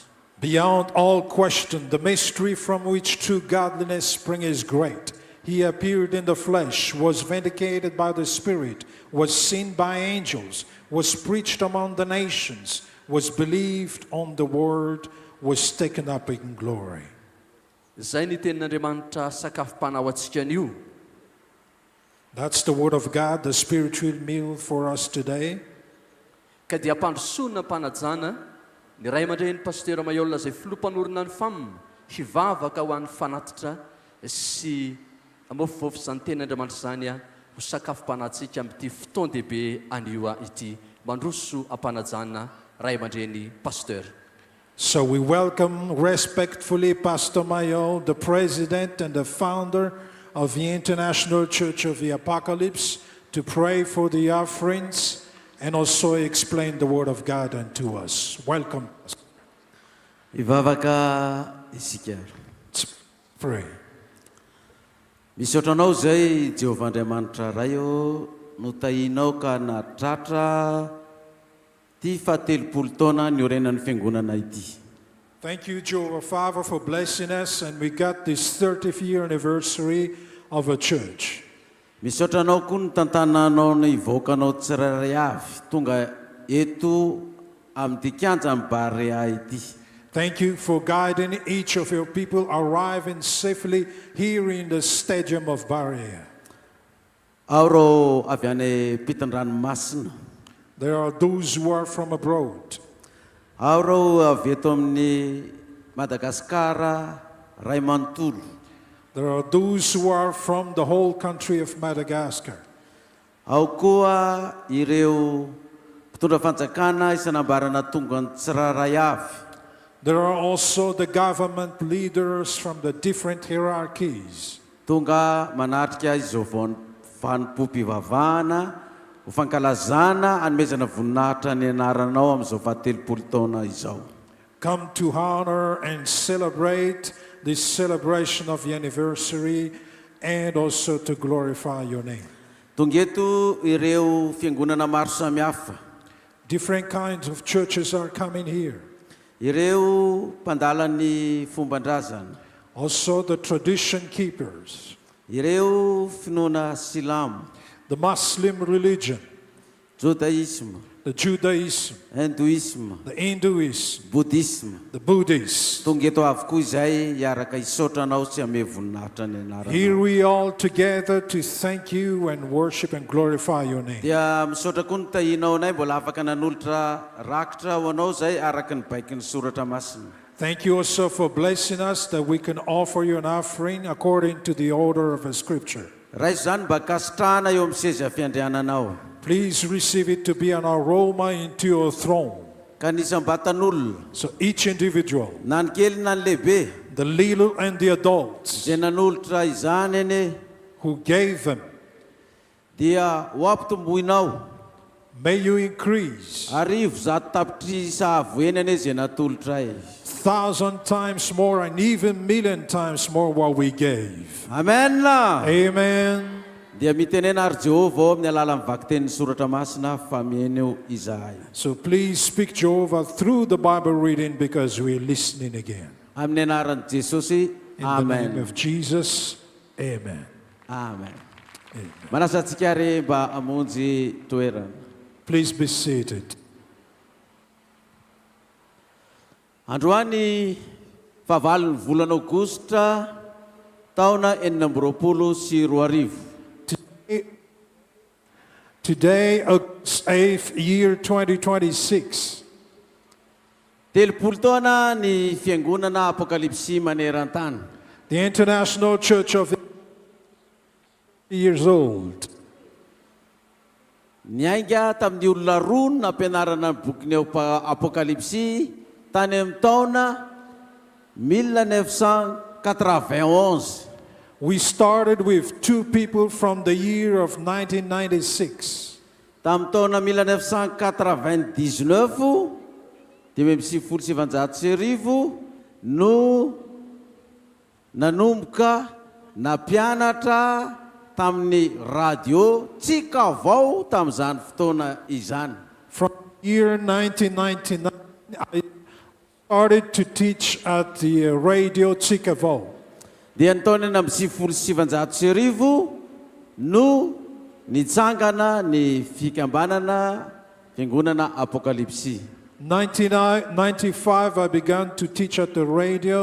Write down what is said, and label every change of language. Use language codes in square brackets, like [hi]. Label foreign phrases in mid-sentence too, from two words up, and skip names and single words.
[en] Beyond all question, the mystery from which true godliness springs is great. He appeared in the flesh, was vindicated by the Spirit, was seen by angels, was preached among the nations, was believed on the word, was taken up in glory. [mg] Zay ny tenin'Andriamanitra sakafom-panahy antsika anio. [en] That's the word of God, the spiritual meal for us today. [mg] Ka dia ampandrosoana mpanajana ny ray aman-dren'ny pasteur Mayola zay filompanorina ny famina hivavaka ho an'ny fanatitra sy amofofofo izany tenin'Andriamanitra zany ho sakafom-panahintsika amin'ity fotoan-dehibe anio ity. Mandroso ampanajana ray aman-dren'ny pasteur. [en] So we welcome respectfully Pastor Mayo, the president and the founder of the International Church of the Apocalypse, to pray for the offerings and also explain the word of God unto us. Welcome. [mg] Ivavaka isika. [en] Pray. [mg] Misotranao zay Jehovah Andriamanitra ray o no tahinao ka natratra ty fatelopolo taona ny orenan'ny fiangonana ity. [en] Thank you, Jehovah Father, for blessing us, and we got this 30th year anniversary of a church. [mg] Misotranao koa ny tantananao ny ivoakanao tsirairay avy tonga eto amin'ny Kianja BAREA ity. [en] Thank you for guiding each of your people arriving safely here in the stadium of Barea. [mg] Auro avy any pitan-dranomasina. [en] There are those who are from abroad. [mg] Auro avy eto amin'ny Madagasikara ray manontolo. [en] There are those who are from the whole country of Madagascar. [mg] Ao koa ireo mpitondra fanjakana isanambarana tonga ny tsirairay avy. [en] There are also the government leaders from the different hierarchies. [mg] Tonga manatrika izao vanim-pompivavahana ho fankalazana anomezana voninahitra ny anaranao amin'izao fahatelopolo taona izao. [en] Come to honor and celebrate this celebration of the anniversary and also to glorify your name. [mg] Tonga eto ireo fiangonana maro samihafa. [en] Different kinds of churches are coming here. [mg] Ireo mpandala-ny fomban-drazana. [en] Also the tradition keepers. [mg] Ireo finoana silamo. [en] The Muslim religion. Judaism. The Judaism. Hinduism. The Hinduism. Buddhism. The Buddhists. [mg] Tonga eto avokoa izay iaraka isotranao sy ame voninahitra ny anarana. [en] Here we all together to thank you and worship and glorify your name. [mg] Dia misotra koa ny tahinao anay mbola afaka nanolotra rakitra ho anao zay araka ny baiky ny soratra masina. [en] Thank you also for blessing us that we can offer you an offering according to the order of the scripture. [mg] Ray zany mba kasitrahana eo amin'ny seza fiandriananao. [en] Please receive it to be an aroma into your throne. So each individual, the little and the adults, who gave them, may you increase 1,000 times more and even 1,000,000 times more what we gave. Amen. Amen. [mg] Dia mitenena ary Jehovah amin'ny alalan'ny vaky tenin'ny soratra masina fa mieneo izahay. [en] So please speak Jehovah through the Bible reading because we're listening again. [mg] Amin'ny anaran'i Jesosy. [en] In the name of Jesus. Amen. Amen. [mg] Manasa antsika ary mba amonjy toerana. [en] Please be seated. [mg] Androany fahavalon'ny volana Aogositra taona 2024. [en] Today, August 8th, year 2026. [mg] Telopolo taona ny Fiangonana Apokalypsy maneran-tany. [en] The International Church of years old. [mg] Niainga tamin'ny olona roa nampianarana ny boky ny Apokalypsy tany amin'ny taona 1991. [en] We started with two people from the year of 1996. [mg] Tamin'ny taona 1999 1997 no nanomboka nampianatra tamin'ny radio tsika vao tamin'izany fotoana izany. [en] From year 1999, I started to teach at the radio Tsikavo. [mg] Dia ny taona 1997 no nitsangana ny fikambanana Fiangonana Apokalypsy. [en] 1995, I began to teach at the radio.